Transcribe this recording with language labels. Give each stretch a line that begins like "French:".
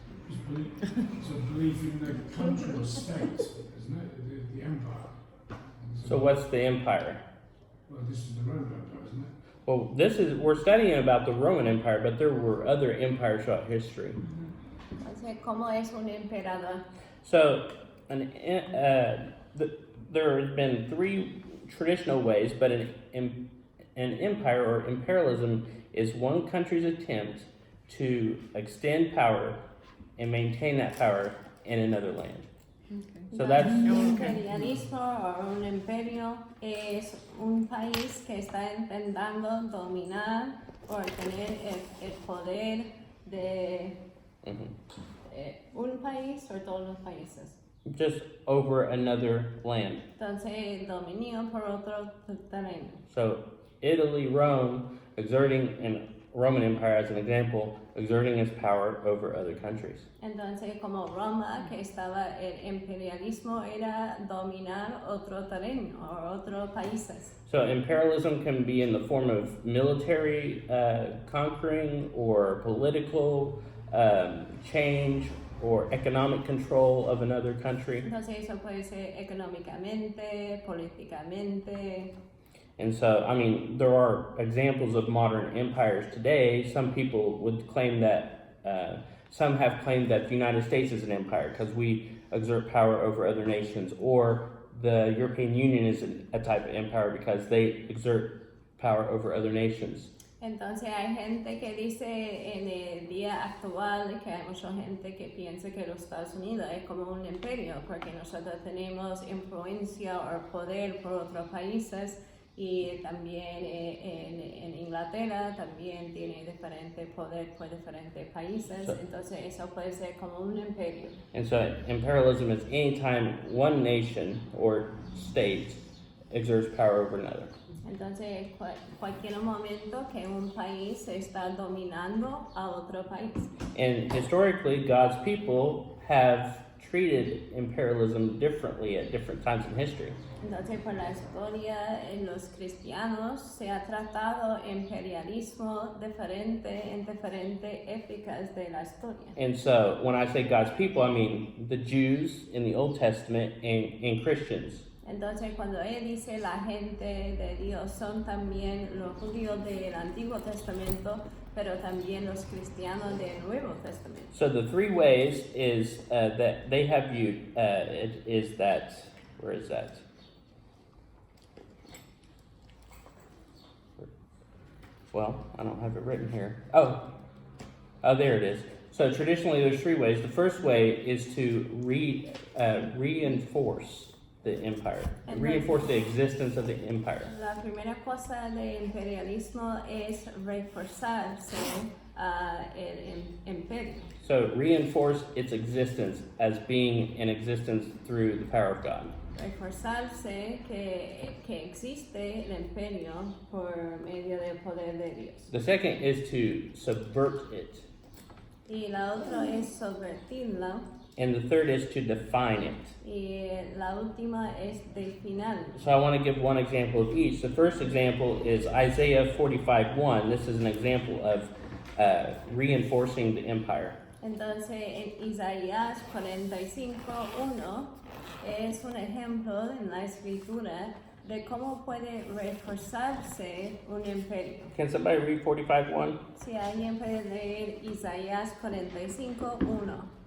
English: It's a belief in the country or state, isn't it? The empire. So what's the empire? Well, this is the Roman Empire, isn't it? Well, we're studying about the Roman Empire, but there were other empires throughout history.
Spanish: Entonces, ¿cómo es un emperador?
English: So, there have been three traditional ways, but an empire or imperialism is one country's attempt to extend power and maintain that power in another land. Okay. So that's
Spanish: Un imperialismo o un imperio es un país que está intentando dominar o tener el poder de un país o todos los países.
English: just over another land.
Spanish: Entonces, dominio por otro terreno.
English: So Italy, Rome, and Roman Empire as an example, exerting its power over other countries.
Spanish: Entonces, como Roma, que estaba el imperialismo, era dominar otro terreno o otros países.
English: So imperialism can be in the form of military conquering or political change or economic control of another country.
Spanish: Entonces, eso puede ser económicamente, políticamente.
English: And so, I mean, there are examples of modern empires today. Some people would claim that, some have claimed that the United States is an empire because we exert power over other nations, or the European Union is a type of empire because they exert power over other nations.
Spanish: Entonces hay gente que dice en el día actual que hay mucha gente que piensa que los Estados Unidos es como un imperio porque nosotros tenemos influencia o poder por otros países. Y también en Inglaterra también tiene diferente poder por diferentes países, entonces eso puede ser como un imperio.
English: And so imperialism is any time one nation or state exerts power over another.
Spanish: Entonces cualquier momento que un país está dominando a otro país.
English: And historically, God's people have treated imperialism differently at different times in history.
Spanish: Entonces, por la historia, en los cristianos se ha tratado imperialismo diferente en diferentes épocas de la historia.
English: And so, when I say God's people, I mean the Jews in the Old Testament and Christians.
Spanish: Entonces, cuando él dice la gente de Dios, son también los judíos del Antiguo Testamento, pero también los cristianos del Nuevo Testamento.
English: So the three ways is that they have viewed is that, where is that? Well, I don't have it written here. Oh, there it is. So traditionally, there's three ways. The first way is to reinforce the empire. And Reinforce the existence of the empire.
Spanish: La primera cosa del imperialismo es reforzarse el imperio.
English: So reinforce its existence as being in existence through the power of God.
Spanish: Reforzarse que existe el imperio por medio del poder de Dios.
English: The second is to subvert it.
Spanish: Y la otra es subvertirla.
English: And the third is to define it.
Spanish: Y la última es definirlo.
English: So I want to give one example of each. The first example is Isaiah 45:1. This is an example of reinforcing the empire.
Spanish: Entonces, en Isaías 45:1 es un ejemplo en la escritura de cómo puede reforzarse un imperio.
English: Can somebody read 45:1?
Spanish: Si alguien puede leer Isaías 45:1.